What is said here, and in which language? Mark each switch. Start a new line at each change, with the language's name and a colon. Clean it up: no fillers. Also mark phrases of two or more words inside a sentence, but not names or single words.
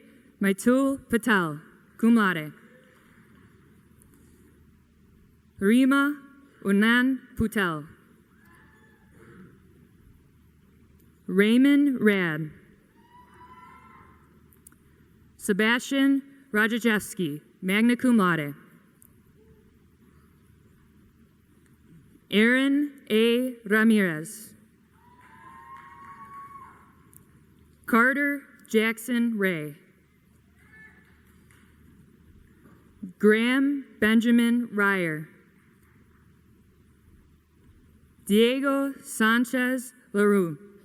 English: Maitul Patel,
Latin: cum laude.
English: Rima Unan Putel. Raymond Rad. Sebastian Rajachevsky,
Latin: magna cum laude.
English: Aaron A. Ramirez. Carter Jackson Ray. Graham Benjamin Ryer. Diego Sanchez LaRue.